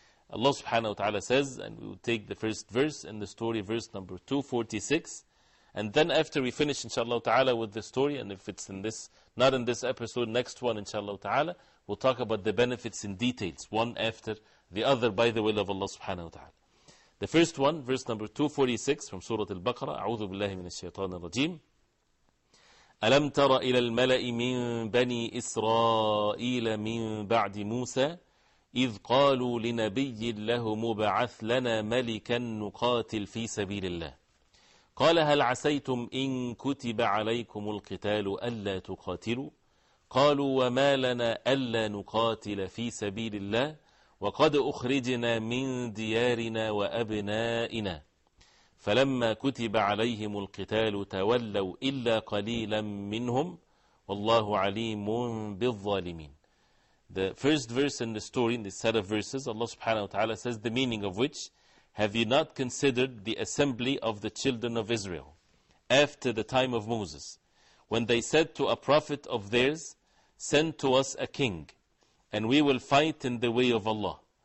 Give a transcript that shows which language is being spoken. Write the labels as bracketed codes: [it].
[en] Allah subhanahu wa ta'ala says, and we will take the first verse in the story, verse number 246, and then after we finish inshallah ta'ala with the story, and if it's in this, not in this episode, next one inshallah ta'ala, we'll talk about the benefits in details, one after the other by the will of Allah subhanahu wa ta'ala. The first one, verse number 246 from Surah Al-Baqarah, [ar] أعوذ بالله من الشيطان الرجيم. ألم تر إلى الملأ من بني إسرائيل من بعد موسى إذ قالوا لنبي له مبعث لنا ملكا نقاتل في سبيل الله قال هل عسيتم إن كتب عليكم القتال ألا تقاتلوا قالوا وما لنا ألا نقاتل في سبيل الله وقد أخرجنا من ديارنا وأبنائنا فلما كتب عليهم القتال تولوا إلا قليلا منهم والله عليم بالظالمين. [en] The first verse in the story, in this set of verses, Allah subhanahu wa ta'ala says, the meaning of which, have you not considered the assembly of the children of Israel after the time of Moses, when they said to a prophet of theirs, send to us a king, and we will fight in the way of Allah.